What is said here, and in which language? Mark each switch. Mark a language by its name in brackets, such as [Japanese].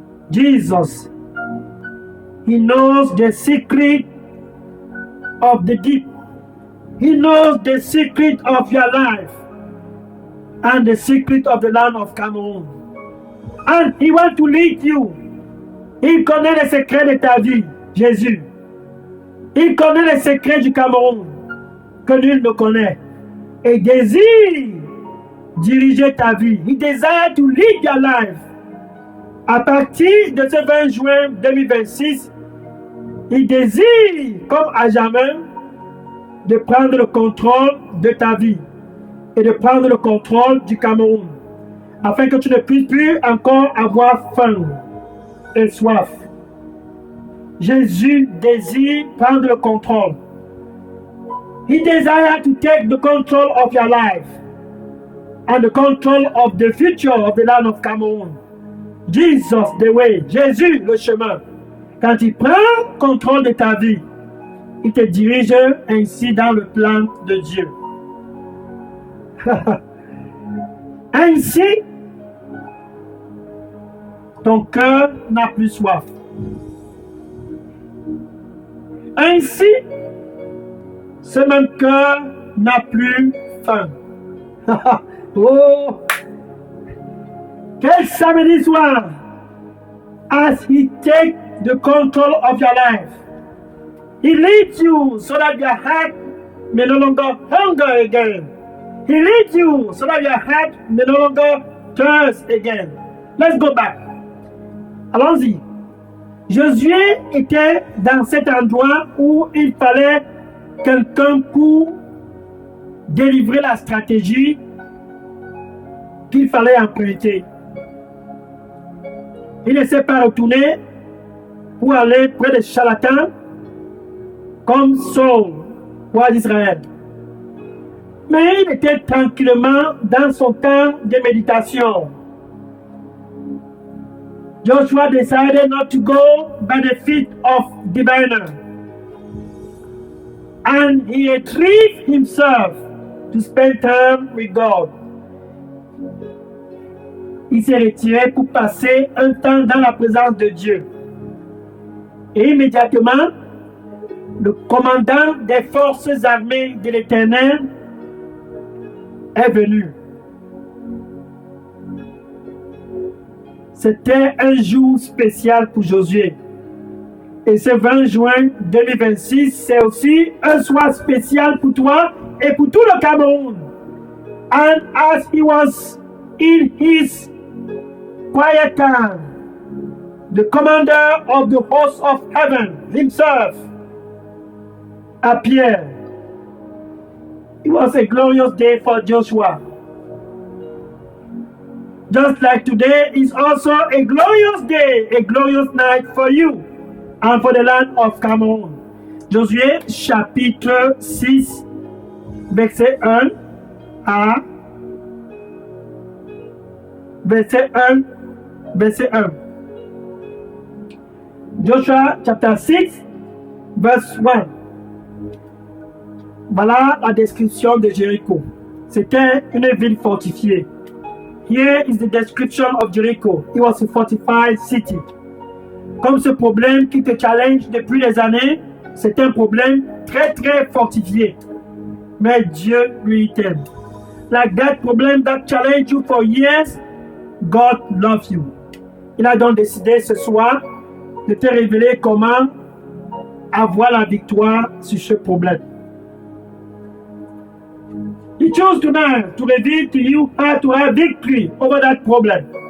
[English] Jesus, He knows the secret of the deep. He knows the secret of your life and the secret of the land of Cameroon. And He wants to lead you. [French] Il connaît les secrets de ta vie, Jésus. Il connaît les secrets du Cameroun que nul ne connaît. Et désire diriger ta vie. [English] He desires to lead your life. [French] À partir de ce 20 juin 2026, il désire, comme à jamais, de prendre le contrôle de ta vie et de prendre le contrôle du Cameroun, afin que tu ne puisses plus encore avoir faim et soif. Jésus désire prendre le contrôle. [English] He desires to take the control of your life and the control of the future of the land of Cameroon. Jesus the way. [French] Jésus le chemin. Quand il prend contrôle de ta vie, il te dirige ainsi dans le plan de Dieu. Ainsi, ton cœur n'a plus soif. Ainsi, ce même cœur n'a plus faim. Oh! Quel samedi soir! [English] As He take the control of your life, He leads you so that your heart may no longer hunger again. He leads you so that your heart may no longer thirst again. Let's go back. [French] Allons-y. Josué était dans cet endroit où il fallait quelqu'un pour délivrer la stratégie qu'il fallait emprunter. Il ne s'est pas retourné pour aller près des charlatans comme Saul, roi d'Israël. Mais il était tranquillement dans son temps de méditation. [English] Joshua decided not to go by the feet of diviner. And he retrieved himself to spend time with God. [French] Il s'est retiré pour passer un temps dans la présence de Dieu. Et immédiatement, le commandant des forces armées de l'Éternel est venu. C'était un jour spécial pour Josué. Et ce 20 juin 2026, c'est aussi un soir spécial pour toi et pour tout le Cameroun. [English] And as he was in his quiet time, the commander of the host of heaven himself appeared. It was a glorious day for Joshua. Just like today is also a glorious day, a glorious night for you and for the land of Cameroon. [French] Josué chapitre 6, verset 1 à verset 1. [English] Joshua chapter 6, verse 1. [French] Voilà la description de Jéricho. C'était une ville fortifiée. [English] Here is the description of Jericho. It was a fortified city. [French] Comme ce problème qui te challenge depuis des années, c'est un problème très très fortifié. Mais Dieu lui t'aime. [English] Like that problem that challenged you for years, God loves you. [French] Il a donc décidé ce soir de te révéler comment avoir la victoire sur ce problème. [English] He chose tonight to reveal to you how to have victory over that problem.